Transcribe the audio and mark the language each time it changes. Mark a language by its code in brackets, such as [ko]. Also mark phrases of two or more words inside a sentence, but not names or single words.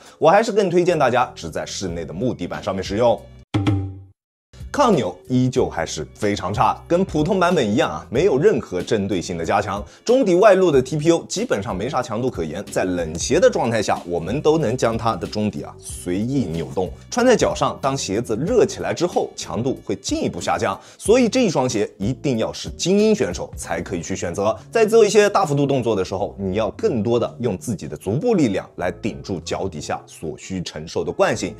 [zh] 我還是更推薦大家只在室內的木地板上面使用。抗扭依舊還是非常差，跟普通版本一樣啊，没有任何針對性的加強。中底外露的 TPU 基本上沒啥強度可言，在冷鞋的狀態下，我們都能將它的中底啊隨意扭動，穿在腳上，當鞋子熱起來之後，強度會進一步下降。所以這一雙鞋一定要是精英選手才可以去選擇。在做一些大幅度動作的時候，你要更多的用自己的足部力量來頂住腳底下所需承受的慣性。